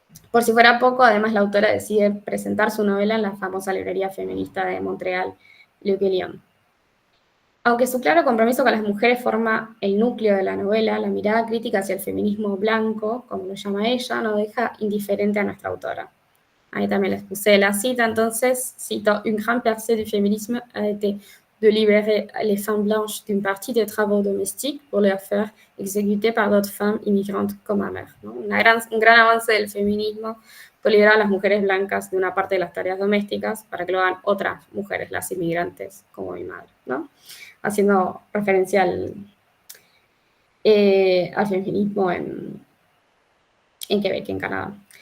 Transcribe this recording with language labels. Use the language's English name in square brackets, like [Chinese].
[Spanish] Por si fuera poco, además la autora decide presentar su novela en la famosa librería feminista de Montreal, Le Guillon. Aunque su claro compromiso con las mujeres forma el núcleo de la novela, la mirada crítica hacia el feminismo blanco, como lo llama ella, no deja indiferente a nuestra autora. Ahí también les puse la cita, entonces, cito: [French] Une grande percée du féminisme a été de libérer les femmes blanches d'une partie des travaux domestiques pour les faire exécuter par d'autres femmes immigrantes comme ma mère, ¿no? [Spanish] Un gran avance del feminismo fue liberar a las mujeres blancas de una parte de las tareas domésticas para que lo hagan otras mujeres, las inmigrantes, como mi madre, ¿no? Haciendo referencia al feminismo en Quebec, en Canadá.